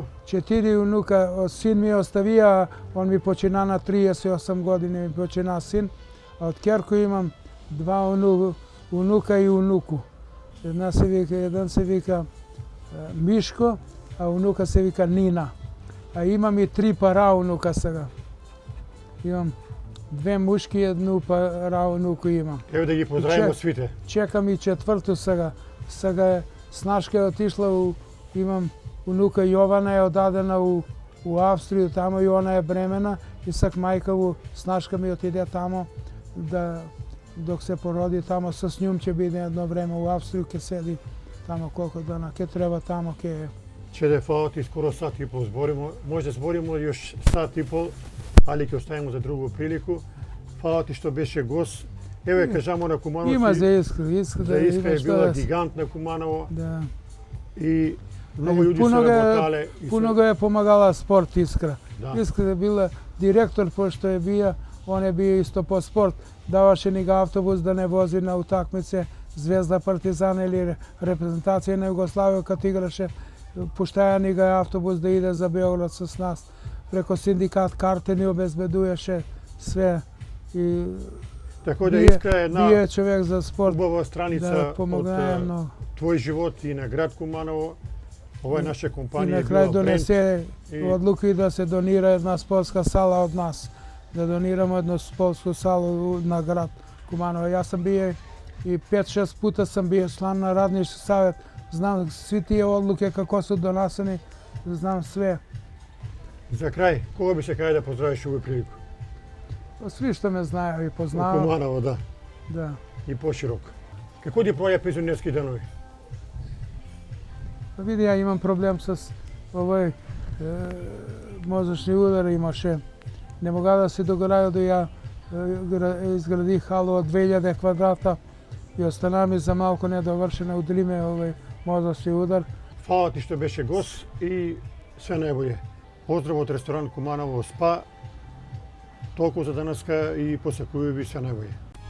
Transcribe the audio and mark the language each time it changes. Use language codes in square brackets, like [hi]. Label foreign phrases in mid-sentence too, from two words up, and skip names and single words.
[sr] 4 unuka, sin mi je ostavio, on mi počina na 38 godine, mi počina sin, a od kerku imam 2 unuka i unuku. Jedan se vika Miško, a unuka se vika Nina. A imam i 3 paraunuka сега. Imam 2 muški, 1 paraunuku imam. Evo da gi pozdravimo svite. Čekam i 4. [mk] сега. Сега е Снашка е отишла имам унука Јована е одадена у Австрiju, тамо и она е бремена и сак мајка у Снашка ми отиде тамо да док се породи тамо со њум ќе биде едно време у Австрiju, ќе седи тамо колку дана ќе треба тамо ќе Чеде, фала ти, скоро сат и пол зборимо. Може да зборимо још сат и пол, али ќе оставимо за другу прилику. Фала ти што беше гост. Еве кажамо на Куманово. има за Искра За Искра е била гигант на Куманово Да. и многу луѓе се работале. [sr] Puno ga je pomagala sport Iskra. [mk] Да. [sr] Iskra je bila direktor, pošto je bio, on je bio isto po sport. Davaše ni ga autobus da ne vozi na utakmice Zvezda, Partizan ili reprezentacija na Jugoslaviju kad igraše. Puštaja ni ga autobus da ide za Beograd s nas. Preko sindikat karte ni obezbedujеше sve. I [mk] Така да Искра е една [sr] bio je čovjek za sport. [mk] убава страница [sr] Da, [mk] од [sr] pomognaje mnogo. [mk] твој живот и на град Куманово. Ова е наша [sr] I [mk] компанија [sr] na [mk] е [sr] kraju [mk] била бренд. [sr] donese i- odluku i da se donira jedna sportska sala od nas. Da doniramo jednu sportsku salu na grad Kumanovo. Ja sam bio i 5-6 puta sam bio član na radnički savjet. Znam svi tije odluke kako su doneseni, znam sve. [mk] За крај, кога би се кај да поздравиш овој прилику? [sr] Pa svi što me znaju i [mk] Во [sr] poznaju. [mk] Куманово, да, [sr] Da. [mk] и поширок. Како ти проја пензионерски денови? [sr] Pa vidi, ja imam problem sa ovaj mozečni udar имаше. [mk] Не мога да се дограю да ја изградих халу од 2000 квадрата и остана ми за малку недовршена, удри ме овој мозечни удар. Фала ти што беше гост и све најболje. Поздрав од ресторан Куманово СПА. Толку за денеска и посакувам ви све најболje.